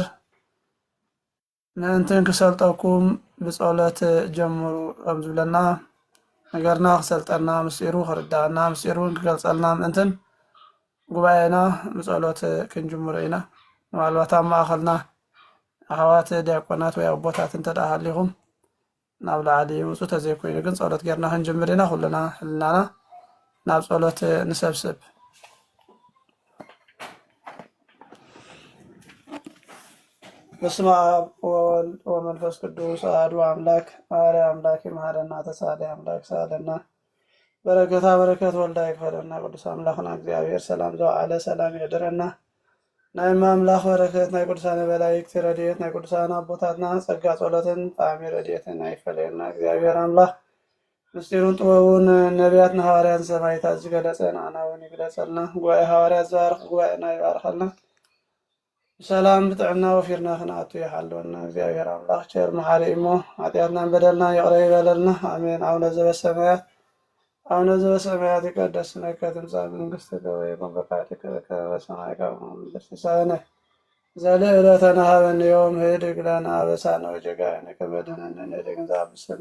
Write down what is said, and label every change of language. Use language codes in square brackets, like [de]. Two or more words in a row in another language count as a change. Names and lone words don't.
[ti] ምእንትን ክሰልጠኩም ብጸሎት ጀምሩ ከም ዝብለና ነገርና ክሰልጠና ምስጢሩ ክርዳእና ምስጢሩን ክገልጸልና ምእንትን ጉባኤና ብጸሎት ክንጅምሮ ኢና። ምናልባት ኣብ ማእኸልና ኣሕዋት ዲያቆናት ወይ ኣቦታት እንተደኣ ሃሊኹም ናብ ላዕሊ ውፁእ ተዘይኮይኑ ግን ጸሎት ጌርና ክንጅምር ኢና። ኩሉና ሕልናና ናብ ጸሎት ንሰብስብ። [gez] በስመ አብ ወወልድ ወመንፈስ ቅዱስ አሐዱ አምላክ። [am] መሐሪ አምላክ ይምሐረና፣ ተሳሊ አምላክ ሳለና፣ በረከት ወልዳ ይክፈለና ቅዱስ [ti] አምላኽና እግዚአብሔር ሰላም ዘወዓለ ሰላም ይዕድረና ናይ አምላኽ በረከት ናይ ቅዱሳን መላእክት ረድኤት ናይ ቅዱሳን አቦታትና ጸጋ ጸሎትን ጣዕሚ ረድኤትን ይፈለየና እግዚአብሔር አምላኽ ምስጢሩን ጥበቡን ነቢያትን ሐዋርያን ሰማዕታት ዝገለጸ ንዓና እውን ይግለጸልና። ጉባኤ ሐዋርያት ዝባርኽ ጉባኤና ይባርኸልና። ሰላም ብጥዕና ወፊርና ክንኣቱ ይሓልወና እግዚአብሔር አምላኽ ቸር መሐሪ እሞ ኃጢአትናን በደልና ይቅር ይበለልና አሜን። [gez] አቡነ ዘበሰማያት ይትቀደስ ስምከ ትምጻእ መንግሥትከ ወይኩን ፈቃድከ በከመ በሰማይ ከማሁ በምድር ሲሳየነ ዘለለዕለትነ ሀበነ ዮም ህድግ ለነ አበሳነ ወጌጋየነ ከመ ንሕነኒ ንህድግ ዘአብሰነ